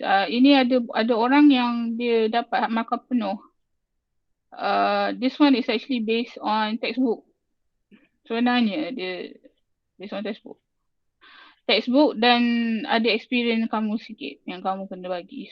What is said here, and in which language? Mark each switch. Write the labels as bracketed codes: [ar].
[ms] Ini ada orang yang dia dapat markah penuh. [en] This one is actually based on textbook. [ms] Sebenarnya dia [en] based on textbook [ms] dan ada experience kamu sikit yang kamu kena bagi.